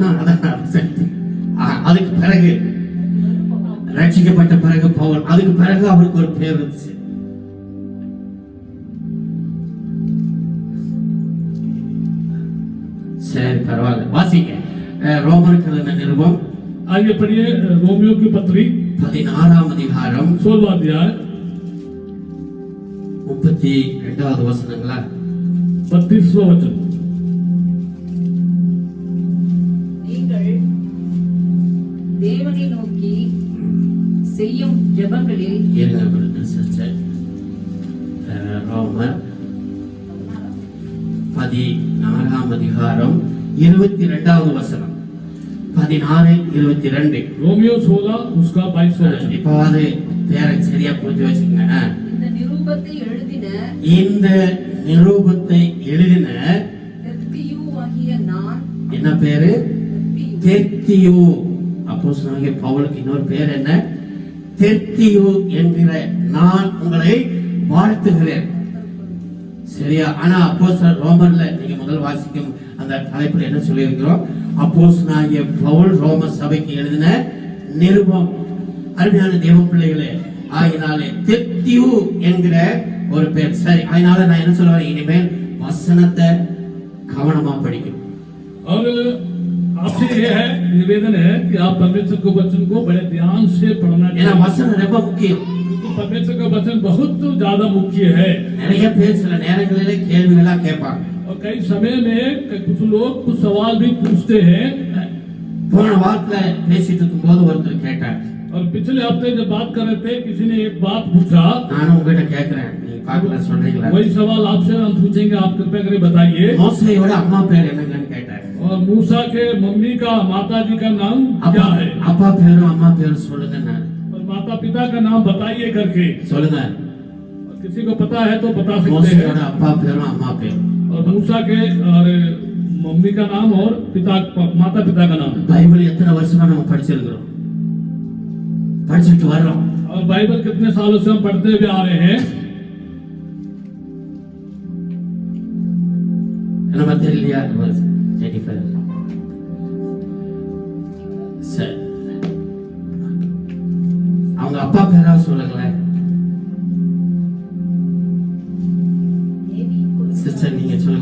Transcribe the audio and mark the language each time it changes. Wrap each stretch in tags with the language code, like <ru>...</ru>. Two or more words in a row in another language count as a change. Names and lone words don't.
<ta>அதுக்கு பிறகு ரட்சிக்கப்பட்ட பிறகு பவுல், அதுக்கு பிறகு அவருக்கு ஒரு பேர் இருந்துச்சு. சரி பரவாயில்ல, வாசிங்க. ரோமருக்கு நிருபம்</ta> <hi>आइए पढ़िए रोमियो की पत्री</hi> <ta>16ஆம் அதிகாரம்</ta> <hi>16वां अध्याय</hi> <ta>32வது வசனங்களா?</ta> <hi>32वां वचन.</hi> <ta>நீங்கள் தேவனை நோக்கி செய்யும் ஜெபங்களில் இருங்க சிஸ்டர். ரோமர் 16ஆம் அதிகாரம் 22வது வசனம். 16:22.</ta> <hi>रोमियो 16 उसका 22वां वचन.</hi> <ta>இப்போ அது பேரை சரியா புரிஞ்சு வச்சுக்கங்க. இந்த நிருபத்தை எழுதின இந்த நிருபத்தை எழுதின தெர்தியு ஆகிய நான் என்ன பேரு? தெர்தியு தெர்தியு. அப்போஸ்தலனாகிய பவுலுக்கு இன்னொரு பேர் என்ன? தெர்தியு என்கிற நான் உங்களை வாழ்த்துகிறேன். சரியா? ஆனா அப்போஸ்தலர் ரோமர்ல நீங்க முதல் வாசிக்கும் அந்த தலைப்புல என்ன சொல்லி இருக்கிறோம்? அப்போஸ்தலனாகிய பவுல் ரோம சபைக்கு எழுதின நிருபம். அருமையான தேவ பிள்ளைகளே, ஆகினாலே தெர்தியு என்கிற ஒரு பேர். சரி, அதனால நான் என்ன சொல்லுவேன், இனிமேல் வசனத்தை கவனமா படிக்கணும்.</ta> <hi>और आपसे ये है, निवेदन है कि आप परमेश्वर के वचन को बड़े ध्यान से पढ़ना</hi> <ta>ஏன்னா</ta> <hi>चाहिए.</hi> <ta>வசனம் ரொம்ப முக்கியம்.</ta> <hi>परमेश्वर का वचन बहुत ज्यादा मुख्य है.</hi> <ta>நிறைய பேர் சில நேரங்களிலே கேள்விகளா கேட்பாங்க.</ta> <hi>और कई समय में कुछ लोग कुछ सवाल भी पूछते हैं.</hi> <ta>போன வாரத்துல பேசிட்டு இருக்கும்போது ஒருத்தர் கேட்டார்.</ta> <hi>और पिछले हफ्ते जब बात कर रहे थे, किसी ने एक बात पूछा.</hi> <ta>நானும் உங்ககிட்ட கேட்கிறேன், நீங்க பார்க்கல சொல்றீங்களா?</ta> <hi>वही सवाल आपसे हम पूछेंगे, आप कृपया करके बताइए.</hi> <ta>மோசேயோட அம்மா பேர் என்னங்கன்னு கேட்டார்.</ta> <hi>और मूसा के मम्मी का, माता जी का नाम क्या है?</hi> <ta>அப்பா பேரும் அம்மா பேரும் சொல்லுங்க. நான்</ta> <hi>और माता पिता का नाम बताइए करके.</hi> <ta>சொல்லுங்க.</ta> <hi>और किसी को पता है तो बता सकते</hi> <ta>மோசேயோட</ta> <hi>हैं.</hi> <ta>அப்பா பேரும் அம்மா பேரும்.</ta> <hi>और मूसा के और मम्मी का नाम और माता पिता का नाम.</hi> <ta>பைபிள் எத்தனை வருஷமா நம்ம படிச்சிருக்கிறோம், படிச்சுட்டு வர்றோம்.</ta> <hi>और बाइबल कितने सालों से हम पढ़ते हुए आ रहे हैं.</hi> <ta>நம்ம தெரியலையா? ஜெனிஃபர். சரி, அவங்க அப்பா பேரா சொல்லுங்களேன். சிஸ்டர் நீங்க சொல்லுங்க.</ta>